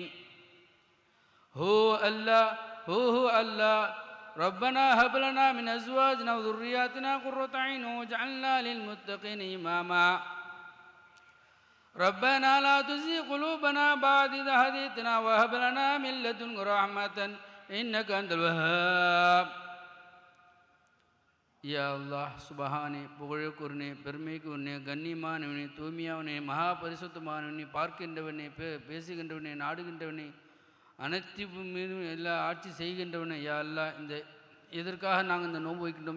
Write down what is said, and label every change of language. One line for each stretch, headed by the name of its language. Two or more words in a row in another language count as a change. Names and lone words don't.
Arabic: هو الله ربنا هب لنا من أزواجنا وذرياتنا قرة أعين واجعلنا للمتقين إماما. ربنا لا تزغ قلوبنا بعد إذ هديتنا وهب لنا من لدنك رحمة إنك أنت الوهاب.
Tamil: யா அல்லாஹ் சுபஹானே, புகழுக்குர்னே, பெருமைக்குர்னே, கண்ணியமானவனே, தூய்மையானவனே, மகா பரிசுத்தமானவனே, பார்க்கின்றவனே, பேசுகின்றவனே, நாடுகின்றவனே, அனைத்து மீதும் எல்லா ஆட்சி செய்கின்றவனே, யா அல்லாஹ் இதற்காக நாங்கள் இந்த நோன்பு வைக்கின்றோம்.